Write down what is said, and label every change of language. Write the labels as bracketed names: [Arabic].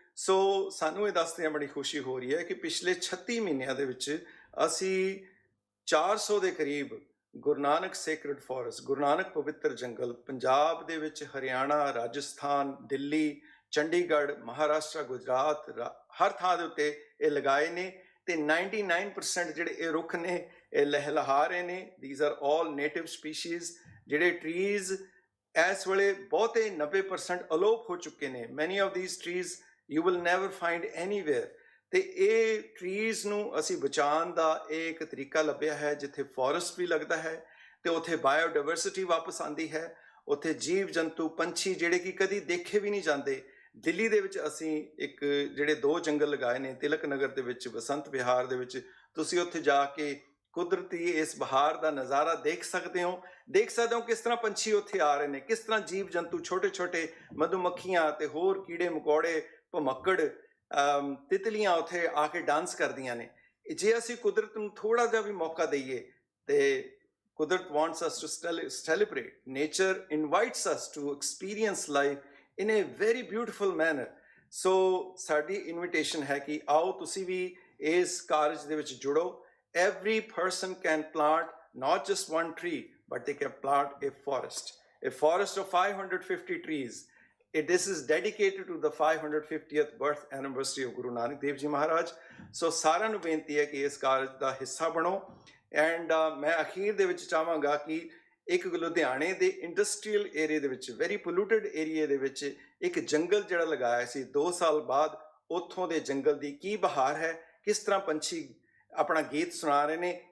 [Punjabi] ਸੋ ਸਾਨੂੰ ਇਹ ਦੱਸਦਿਆਂ ਬੜੀ ਖੁਸ਼ੀ ਹੋ ਰਹੀ ਹੈ ਕਿ ਪਿਛਲੇ 36 ਮਹੀਨਿਆਂ ਦੇ ਵਿੱਚ ਅਸੀਂ 400 ਦੇ ਕਰੀਬ ਗੁਰੂ ਨਾਨਕ ਸੇਕਰਡ ਫੋਰੈਸਟ, ਗੁਰੂ ਨਾਨਕ ਪਵਿੱਤਰ ਜੰਗਲ, ਪੰਜਾਬ ਦੇ ਵਿੱਚ, ਹਰਿਆਣਾ, ਰਾਜਸਥਾਨ, ਦਿੱਲੀ, ਚੰਡੀਗੜ੍ਹ, ਮਹਾਰਾਸ਼ਟਰ, ਗੁਜਰਾਤ, ਹਰ ਥਾਂ ਦੇ ਉੱਤੇ ਇਹ ਲਗਾਏ ਨੇ। ਤੇ 99% ਜਿਹੜੇ ਇਹ ਰੁੱਖ ਨੇ ਇਹ ਲਹਿਲਹਾ ਰਹੇ ਨੇ। [English] these are all native species, [Punjabi] ਜਿਹੜੇ trees ਇਸ ਵੇਲੇ ਬਹੁਤੇ 90% ਅਲੋਪ ਹੋ ਚੁੱਕੇ ਨੇ। [English] many of these trees you will never find anywhere। [Punjabi] ਤੇ ਇਹ trees ਨੂੰ ਅਸੀਂ ਬਚਾਉਣ ਦਾ ਇਹ ਇੱਕ ਤਰੀਕਾ ਲੱਭਿਆ ਹੈ ਜਿੱਥੇ ਫੋਰੈਸਟ ਵੀ ਲੱਗਦਾ ਹੈ ਤੇ ਉੱਥੇ ਬਾਇਓਡਾਇਵਰਸਿਟੀ ਵਾਪਸ ਆਉਂਦੀ ਹੈ, ਉੱਥੇ ਜੀਵ ਜੰਤੂ ਪੰਛੀ ਜਿਹੜੇ ਕਿ ਕਦੀ ਦੇਖੇ ਵੀ ਨਹੀਂ ਜਾਂਦੇ। ਦਿੱਲੀ ਦੇ ਵਿੱਚ ਅਸੀਂ ਇੱਕ ਜਿਹੜੇ 2 ਜੰਗਲ ਲਗਾਏ ਨੇ, ਤਿਲਕ ਨਗਰ ਦੇ ਵਿੱਚ, ਬਸੰਤ ਵਿਹਾਰ ਦੇ ਵਿੱਚ। ਤੁਸੀਂ ਉੱਥੇ ਜਾ ਕੇ ਕੁਦਰਤੀ ਇਸ ਬਹਾਰ ਦਾ ਨਜ਼ਾਰਾ ਦੇਖ ਸਕਦੇ ਹੋ ਕਿਸ ਤਰ੍ਹਾਂ ਪੰਛੀ ਉੱਥੇ ਆ ਰਹੇ ਨੇ, ਕਿਸ ਤਰ੍ਹਾਂ ਜੀਵ ਜੰਤੂ ਛੋਟੇ ਛੋਟੇ ਮਧੂਮੱਖੀਆਂ ਤੇ ਹੋਰ ਕੀੜੇ ਮਕੌੜੇ ਭਮੱਕੜ ਤਿਤਲੀਆਂ ਉੱਥੇ ਆ ਕੇ ਡਾਂਸ ਕਰਦੀਆਂ ਨੇ। ਜੇ ਅਸੀਂ ਕੁਦਰਤ ਨੂੰ ਥੋੜਾ ਜਿਹਾ ਵੀ ਮੌਕਾ ਦਈਏ ਤੇ ਕੁਦਰਤ [English] wants us to celebrate, nature invites us to experience life in a very beautiful manner। [Punjabi] so ਸਾਡੀ ਇਨਵੀਟੇਸ਼ਨ ਹੈ ਕਿ ਆਓ ਤੁਸੀਂ ਵੀ ਇਸ ਕਾਰਜ ਦੇ ਵਿੱਚ ਜੁੜੋ। [English] every person can plant not just one tree but they can plant a forest of 550 trees। this is dedicated to the 550th birth anniversary of Guru Nanak Dev Ji Maharaj। [Punjabi] so ਸਾਰਿਆਂ ਨੂੰ ਬੇਨਤੀ ਹੈ ਕਿ ਇਸ ਕਾਰਜ ਦਾ ਹਿੱਸਾ ਬਣੋ। And ਮੈਂ ਅਖੀਰ ਦੇ ਵਿੱਚ ਚਾਹਾਂਗਾ ਕਿ ਇੱਕ ਲੁਧਿਆਣੇ ਦੇ ਇੰਡਸਟਰੀਅਲ ਏਰੀਏ ਦੇ ਵਿੱਚ, ਵੈਰੀ ਪੋਲੂਟਡ ਏਰੀਏ ਦੇ ਵਿੱਚ ਇੱਕ ਜੰਗਲ ਜਿਹੜਾ ਲਗਾਇਆ ਸੀ 2 ਸਾਲ ਬਾਅਦ, ਉੱਥੋਂ ਦੇ ਜੰਗਲ ਦੀ ਕੀ ਬਹਾਰ ਹੈ, ਕਿਸ ਤਰ੍ਹਾਂ ਪੰਛੀ ਆਪਣਾ ਗੀਤ ਸੁਣਾ ਰਹੇ ਨੇ।